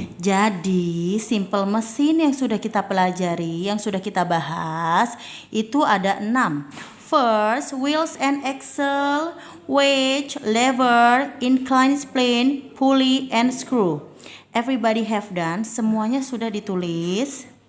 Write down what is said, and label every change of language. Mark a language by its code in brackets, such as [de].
[id] Jadi simple mesin yang sudah kita pelajari, yang sudah kita bahas, itu ada 6. [en] First, wheels and axle, weight, lever, inclined plane, pulley, and screw. Everybody have done. [id] Semuanya sudah ditulis.